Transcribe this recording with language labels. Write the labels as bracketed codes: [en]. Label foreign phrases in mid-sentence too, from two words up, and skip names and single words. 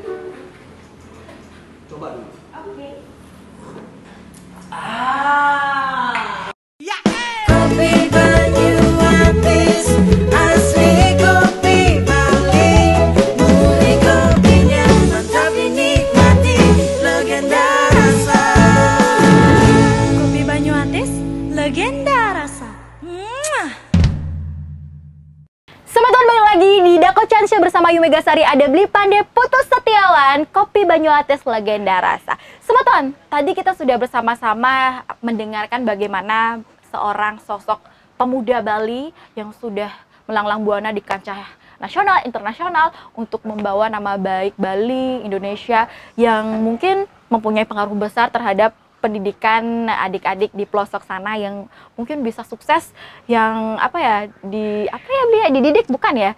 [id] Coba dulu. Oke. Kopi Banyuates, asli kopi Bali. Murni kopinya, mantap dinikmati, legenda rasa. Kopi Banyuates, legenda rasa. Semeton balik lagi di The Coach Chan Show bersama Hiu Megasari, ada Beli Pandey Putus Setiawan, Kopi Banyuates, Legenda Rasa. Semeton, tadi kita sudah bersama-sama mendengarkan bagaimana seorang sosok pemuda Bali yang sudah melanglang buana di kancah nasional, internasional untuk membawa nama baik Bali, Indonesia yang mungkin mempunyai pengaruh besar terhadap pendidikan adik-adik di pelosok sana yang mungkin bisa sukses, yang dididik bukan ya?